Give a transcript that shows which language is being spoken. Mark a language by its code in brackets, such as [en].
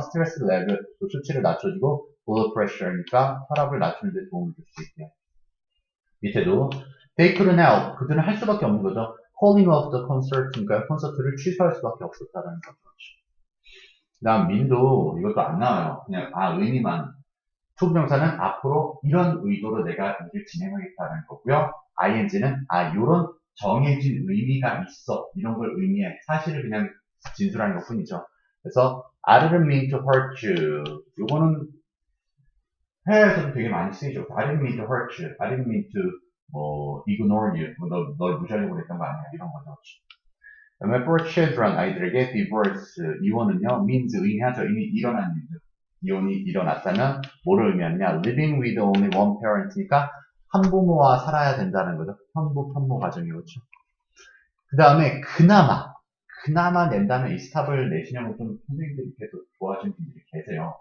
[ko] 스트레스 레벨, 수치를 낮춰주고 [en] blood pressure [ko] 니까 혈압을 낮추는 데 도움을 줄 수 있대요. [en] 밑에도 they couldn't help. [ko] 그들은 할 수밖에 없는 거죠. [en] calling off the concert니까요. [ko] 콘서트를 취소할 수밖에 없었다라는 거죠. 그 다음 민도 이것도 안 나와요. 그냥 의미만. 투부정사는 앞으로 이런 의도로 내가 일을 진행하겠다는 거고요. ing는 요런 정해진 의미가 있어. 이런 걸 의미해. 사실을 그냥 진술하는 것 뿐이죠. [en] 그래서 I didn't mean to hurt you. [ko] 요거는 회화에서도 되게 많이 쓰이죠. [en] I didn't mean to hurt you. I didn't mean to ignore you. [ko] 널 무시하려고 했던 거 아니야. 이런 거죠. 그 다음에 [en] for children, [ko] 아이들에게 divorce, 이혼은요, means 의미하죠. 이미 일어난 일이죠. 이혼이 일어났다면 뭐를 의미하느냐? [en] living with only one parent [ko] 니까 한부모와 살아야 된다는 거죠. 편부, 편모 가정이 그렇죠. 그 다음에 그나마 낸다면 이 스탑을 내시냐고 좀 선생님들이 계속 좋아하시는 분들이 계세요.